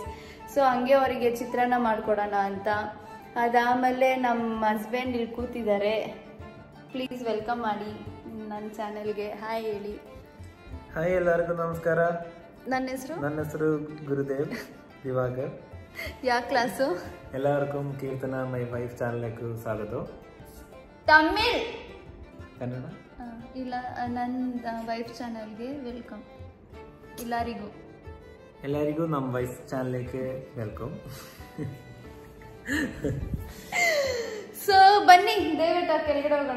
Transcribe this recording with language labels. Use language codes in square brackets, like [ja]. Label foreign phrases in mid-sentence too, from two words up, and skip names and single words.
[kn] ಸೊ ಹಂಗೆ ಅವರಿಗೆ ಚಿತ್ರಾನ್ನ ಮಾಡಿಕೊಡೋಣ ಅಂತ. ಅದಾದಮೇಲೆ ನಮ್ಮ ಹಸ್ಬೆಂಡ್ ಇಲ್ಲಿ ಕೂತಿದ್ದಾರೆ. [en] please welcome [kn] ಮಾಡಿ ನನ್ನ ಚಾನೆಲ್ಗೆ. ಹಾಯ್ ಹೇಳಿ. ಹಾಯ್, ಎಲ್ಲರಿಗೂ ನಮಸ್ಕಾರ. ನನ್ನ ಹೆಸರು ಗುರುದೇವ್ ದಿವಾಕರ್. ಯಾವ ಕ್ಲಾಸು? [ml] എല്ലാവർക്കും കീർത്തന [en] my wife [ml] ചാനലിലേക്ക് സ്വാഗതം. [kn] ತಮಿಳ್ ಕನ್ನಡ ಇಲ್ಲ, ನನ್ನ ವೈಫ್ ಚಾನಲ್ಗೆ ವೆಲ್ಕಮ್. ಎಲ್ಲರಿಗೂ ನಮ್ಮ ವೈಫ್ ಚಾನಲ್ಗೆ ವೆಲ್ಕಮ್. ಸೊ ಬನ್ನಿ ದಯವಿಟ್ಟು ಕೆಳಗಡೆ ಹೋಗೋಣ.